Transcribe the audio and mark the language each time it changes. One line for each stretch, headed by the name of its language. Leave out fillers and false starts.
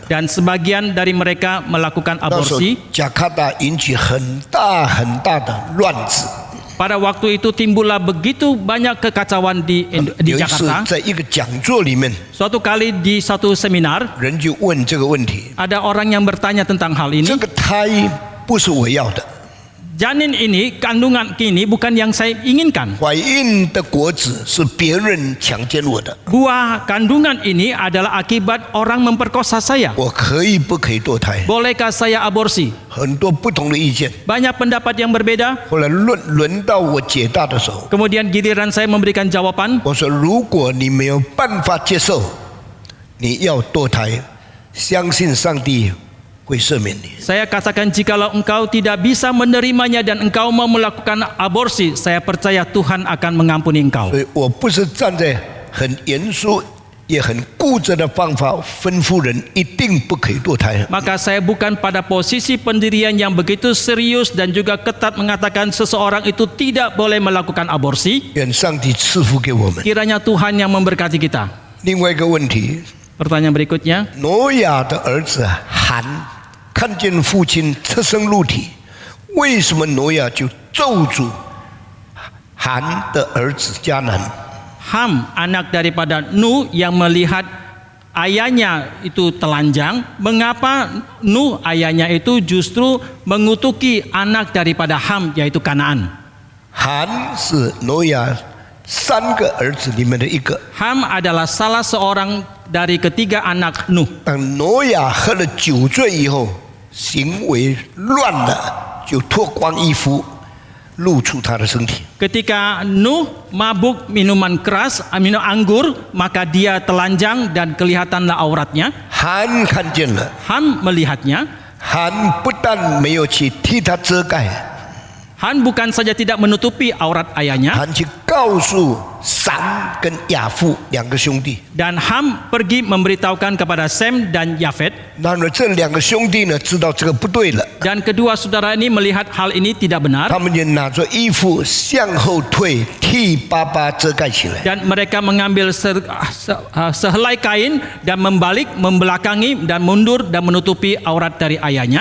Indonesian: dan sebagian dari mereka melakukan
Chinese: 那时候
Indonesian: aborsi.
Chinese: 加卡达引起很大很大的乱子。
Indonesian: Pada waktu itu timbullah begitu banyak kekacauan di
Chinese: 有一次
Indonesian: Jakarta.
Chinese: 在一个讲座里面，
Indonesian: Suatu kali di satu seminar
Chinese: 人就问这个问题：
Indonesian: ada orang yang bertanya tentang hal ini.
Chinese: 这个胎不是我要的，
Indonesian: janin ini, kandungan ini bukan yang saya inginkan.
Chinese: 怀孕的果子是别人强奸我的，
Indonesian: Buah kandungan ini adalah akibat orang memperkosa saya.
Chinese: 我可以不可以堕胎？
Indonesian: Bolehkah saya aborsi?
Chinese: 很多不同的意见。
Indonesian: Banyak pendapat yang berbeda.
Chinese: 后来轮到我解答的时候，
Indonesian: Kemudian giliran saya memberikan jawaban.
Chinese: 我说：如果你没有办法接受，你要堕胎，相信上帝会赦免你。
Indonesian: Saya katakan jikalau engkau tidak bisa menerimanya dan engkau mau melakukan aborsi, saya percaya Tuhan akan mengampuni engkau.
Chinese: 所以我不是站在很严肃也很固执的方法吩咐人一定不可以堕胎。
Indonesian: Maka saya bukan pada posisi pendirian yang begitu serius dan juga ketat mengatakan seseorang itu tidak boleh melakukan aborsi.
Chinese: 愿上帝赐福给我们。
Indonesian: Kiranya Tuhan yang memberkati kita.
Chinese: 另外一个问题，
Indonesian: Pertanyaan berikutnya,
Chinese: 挪亚的儿子含看见父亲出生入体，为什么挪亚就咒诅含的儿子迦南？
Indonesian: Ham, anak daripada Nuh yang melihat ayahnya itu telanjang, mengapa Nuh ayahnya itu justru mengutuki anak daripada Ham yaitu Kanaan?
Chinese: 含是挪亚3个儿子里面的一个。
Indonesian: Ham adalah salah seorang dari ketiga anak Nuh.
Chinese: 当挪亚喝了酒醉以后，行为乱了，就脱光衣服，露出他的身体。
Indonesian: Ketika Nuh mabuk minuman keras, minum anggur, maka dia telanjang dan kelihatanlah auratnya.
Chinese: 含看见了，
Indonesian: Ham melihatnya.
Chinese: 含不但没有去替他遮盖，
Indonesian: Han bukan saja tidak menutupi aurat ayahnya,
Chinese: 含去告诉闪跟亚父2个兄弟。
Indonesian: dan Ham pergi memberitahukan kepada Sem dan Yafet.
Chinese: 然而这2个兄弟呢，知道这个不对了，
Indonesian: Dan kedua saudara ini melihat hal ini tidak benar,
Chinese: 他们就拿着衣服向后退，替爸爸遮盖起来。
Indonesian: dan mereka mengambil sehelai kain dan membalik, membelakangi dan mundur dan menutupi aurat dari ayahnya.